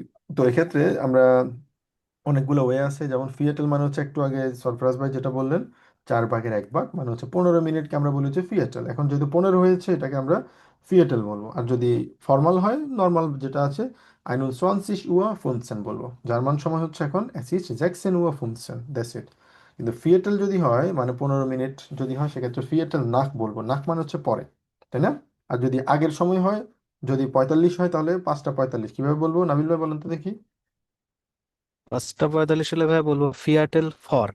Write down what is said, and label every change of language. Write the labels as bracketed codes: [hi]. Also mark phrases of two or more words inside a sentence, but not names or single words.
[bn] তো এক্ষেত্রে আমরা অনেকগুলো ওয়ে আছে, যেমন ফিয়েটেল মানে হচ্ছে একটু আগে সরফরাজ ভাই যেটা বললেন, 4/1 মানে হচ্ছে 15 মিনিটকে আমরা বলি হচ্ছে ফিয়েটেল। এখন যেহেতু 15 হয়েছে, এটাকে আমরা ফিয়েটেল বলবো। আর যদি ফর্মাল হয়, নর্মাল যেটা আছে, 21 Uhr 15 বলবো। জার্মান সময় হচ্ছে এখন [de] es ist 16 Uhr 15, [en] That's it. [bn] কিন্তু ফিয়েটেল যদি হয় মানে 15 মিনিট যদি হয়, সেক্ষেত্রে [de] Viertel nach [bn] বলবো। নাক মানে হচ্ছে পরে, তাই না? আর যদি আগের সময় হয়, যদি 45 হয়, তাহলে 5টা 45 কিভাবে বলবো নাবিল ভাই বলেন তো দেখি? 5টা 45 হলে ভাইয়া বলবো [de] Viertel vor.